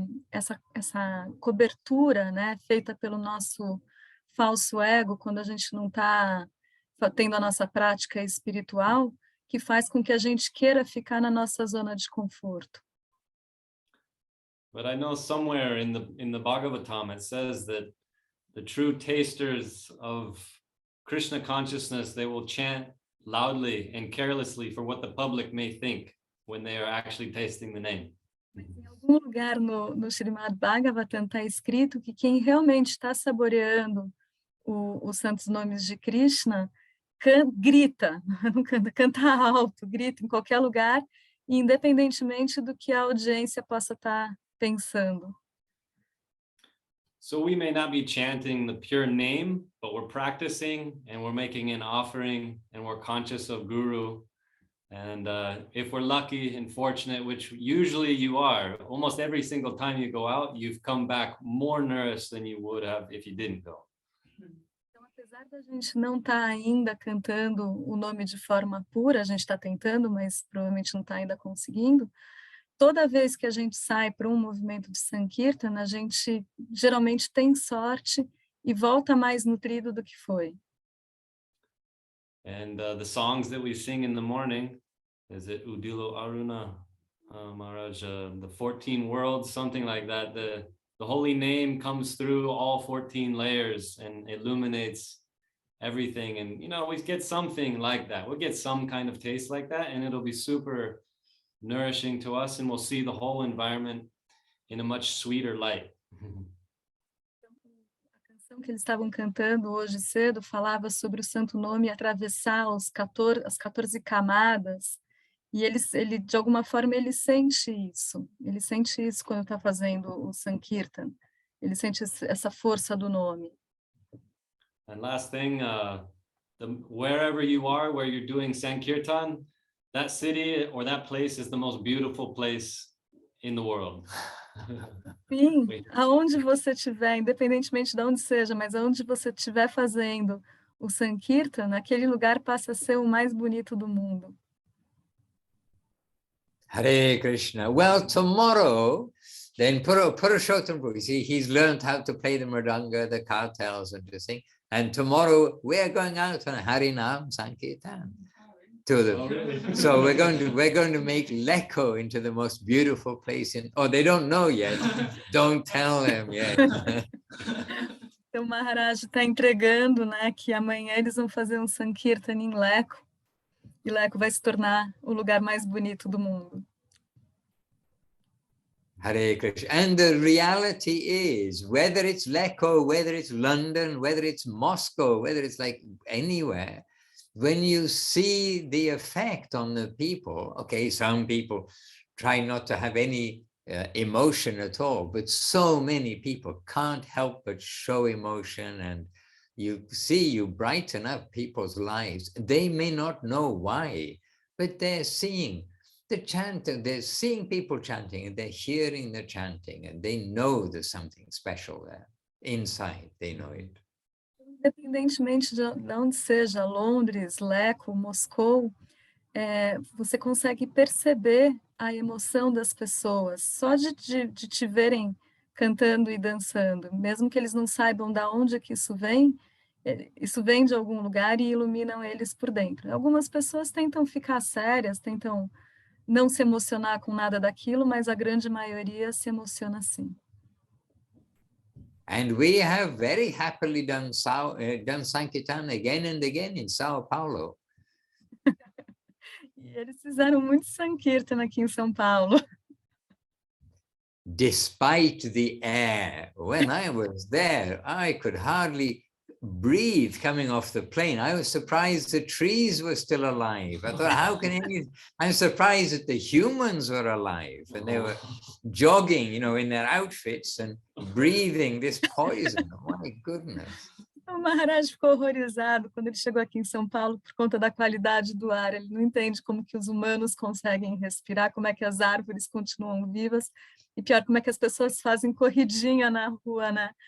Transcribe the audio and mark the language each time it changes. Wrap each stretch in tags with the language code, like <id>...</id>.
<pt>Essa cobertura, né, feita pelo nosso falso ego, quando a gente não está tendo a nossa prática espiritual, que faz com que a gente queira ficar na nossa zona de conforto.</pt> <en>But I know somewhere in the Bhagavatam it says that the true tasters of Krishna consciousness, they will chant loudly and carelessly for what the public may think when they are actually tasting the name.</en> <pt>Em algum lugar no Srimad Bhagavatam está escrito que quem realmente está saboreando os santos nomes de Krishna grita, canta alto, grita em qualquer lugar, independentemente do que a audiência possa estar pensando.</pt> <en>So we may not be chanting the pure name, but we're practicing and we're making an offering and we're conscious of Guru. And if we're lucky and fortunate, which usually you are, almost every single time you go out, you've come back more nourished than you would have if you didn't go.</en> <pt>Então, apesar da gente não estar ainda cantando o nome de forma pura, a gente está tentando, mas provavelmente não está ainda conseguindo, toda vez que a gente sai para um movimento de Sankirtan, a gente geralmente tem sorte e volta mais nutrido do que foi.</pt> <en>And the songs that we sing in the morning, is it Udilo Aruna Maharaj, the 14 worlds, something like that. The holy name comes through all 14 layers and illuminates everything. And, we get something like that. We'll get some kind of taste like that, and it'll be super nourishing to us, and we'll see the whole environment in a much sweeter light.</en> <pt>A canção que eles estavam cantando hoje cedo falava sobre o santo nome atravessar as 14 camadas, e ele de alguma forma ele sente isso quando está fazendo o Sankirtan, ele sente essa força do nome.</pt> <en>And last thing, wherever you are, where you're doing Sankirtan, that city or that place is the most beautiful place in the world.</en> <pt>Sim, aonde você estiver, independentemente de onde seja, mas aonde você estiver fazendo o Sankirtan, aquele lugar passa a ser o mais bonito do mundo.</pt> <en>Hare Krishna. Well, tomorrow, then Purushottam, he's learned how to play the mridanga, the kartals, and to sing. And tomorrow we're going out on Harinam Sankirtan. So we're going to make Lekko into the most beautiful place they don't know yet. Don't tell them yet.</en> <pt>Então o Maharaj está entregando, né, que amanhã eles vão fazer um Sankirtan em Lekko, e Lekko vai se tornar o lugar mais bonito do mundo.</pt> <en>Hare Krishna. And the reality is, whether it's Lekko, whether it's London, whether it's Moscow, whether it's like anywhere, when you see the effect on the people, okay, some people try not to have any emotion at all, but so many people can't help but show emotion, and you brighten up people's lives. They may not know why, but they're seeing the chanting, they're seeing people chanting, and they're hearing the chanting, and they know there's something special there. Inside, they know it.</en> <pt>Independentemente de onde seja, Londres, Lekko, Moscou, você consegue perceber a emoção das pessoas, só de te verem cantando e dançando, mesmo que eles não saibam de onde que isso vem de algum lugar e iluminam eles por dentro. Algumas pessoas tentam ficar sérias, tentam não se emocionar com nada daquilo, mas a grande maioria se emociona sim.</pt> <en>And we have very happily done Sankirtan again and again in Sao Paulo.</en> <pt>E eles fizeram muito Sankirtan aqui em São Paulo.</pt> <en>despite the air. When I was there, I could hardly breathe coming off the plane. I was surprised the trees were still alive. I thought, how can any, I'm surprised that the humans were alive and they were jogging, you know, in their outfits and breathing this poison. Oh, my goodness.</en> <pt>O Maharaj ficou horrorizado quando ele chegou aqui em São Paulo por conta da qualidade do ar. Ele não entende como que os humanos conseguem respirar, como é que as árvores continuam vivas e pior, como é que as pessoas fazem corridinha na rua, né?</pt>